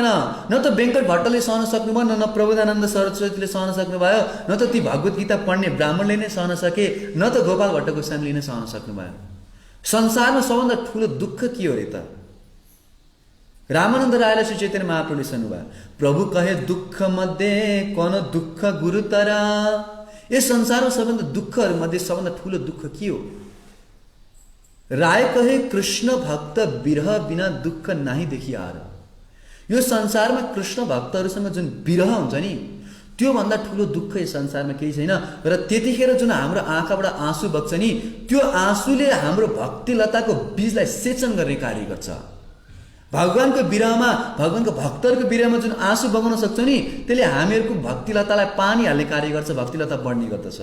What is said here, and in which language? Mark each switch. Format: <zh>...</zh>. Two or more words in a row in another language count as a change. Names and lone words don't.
<ne>न त वेङ्कट भट्टले सहन सक्नुभयो, न प्रबोधानन्द सरस्वतीले सहन सक्नुभयो, न त ती भगवत गीता पढ्ने ब्राह्मणले नै सहन सके, न त गोपाल भट्ट गोस्वामीले नै सहन सक्नुभयो। संसारमा सबभन्दा ठुलो दुःख के हो रे त? रामानन्द रायलाई श्री चैतन्य महाप्रभुले सुन्नुभयो,</ne> <bn>প্রভু কহে দুঃখ মধ্যে কোন দুঃখ গুরুতর।</bn> <ne>यस संसारमा सबभन्दा दुःखहरू मध्ये सबभन्दा ठुलो दुःख के हो?</ne> <bn>রায় কহে কৃষ্ণ ভক্ত বিরহ বিনা দুঃখ নাহি দেখি আর।</bn> <ne>यो संसारमा कृष्ण भक्तहरूसँग जुन विरह हुन्छ नि, त्योभन्दा ठुलो दुःख यस संसारमा केही छैन। र त्यतिखेर जुन हाम्रो आँखाबाट आँसु बग्छ नि, त्यो आँसुले हाम्रो भक्तिलताको बीजलाई सेचन गर्ने कार्य गर्छ। भगवानको विरहमा, भगवानको भक्तहरूको विरहमा जुन आँसु बगाउन सक्छ नि, त्यसले हामीहरूको भक्तिलतालाई पानी हाल्ने कार्य गर्छ, भक्तिलता बढ्ने गर्दछ।</ne>